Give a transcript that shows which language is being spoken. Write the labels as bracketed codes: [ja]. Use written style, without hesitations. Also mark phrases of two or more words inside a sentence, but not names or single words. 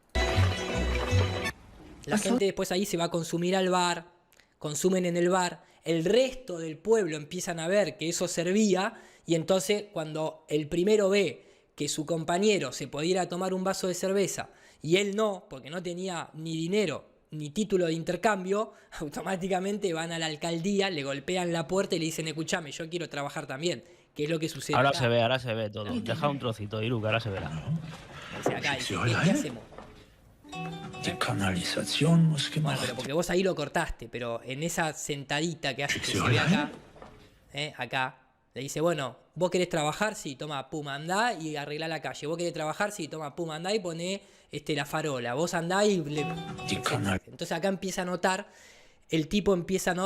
[es] La gente después ahí se va a consumir al bar, consumen en el bar, el resto del pueblo empiezan a ver que eso servía y entonces cuando el primero ve que su compañero se podía ir a tomar un vaso de cerveza y él no, porque no tenía ni dinero ni título de intercambio, automáticamente van a la alcaldía, le golpean la puerta y le dicen, escuchame, yo quiero trabajar también, que es lo que sucede ahora acá. Ahora se ve todo. Deja un trocito, Iru, que ahora se verá. Dice acá, ¿qué hacemos? [de] Die Kanalisation muss gemacht. [es] Bueno, pero porque vos ahí lo cortaste, pero en esa sentadita que hace que se ve acá, acá, le dice, bueno, vos querés trabajar, sí, toma, pum, andá y arreglá la calle. Vos querés trabajar, sí, toma, pum, andá y poné la farola. Vos andá y... Entonces acá empieza a notar, el tipo empieza, ¿no?